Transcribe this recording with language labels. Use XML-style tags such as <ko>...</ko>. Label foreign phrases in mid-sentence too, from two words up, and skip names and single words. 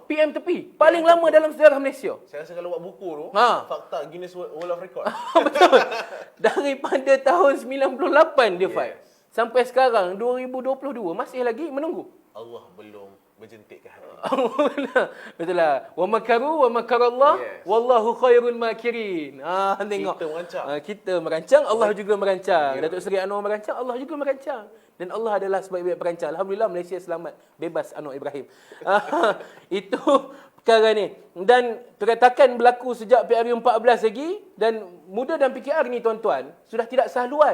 <ms>PM tepi, paling lama dalam sejarah Malaysia. Saya rasa kalau buat buku tu, fakta Guinness World of Record. Betul. Daripada tahun 98 dia fight. Sampai sekarang 2022 masih lagi menunggu. Allah belum berjentik ke hati. Betul lah.</ms> <ar>ومكروا ومكر الله والله خير الماكرين.</ar> <ms>Tengok. Kita merancang, Allah juga merancang. Datuk Seri Anwar merancang, Allah juga merancang. Dan Allah adalah sebaik-baik perancang. Alhamdulillah Malaysia selamat, bebas Anwar Ibrahim. Itu perkara ni. Dan keretakan berlaku sejak PRU14 lagi, dan muda dan PKR ni tuan-tuan sudah tidak sehaluan.</ms>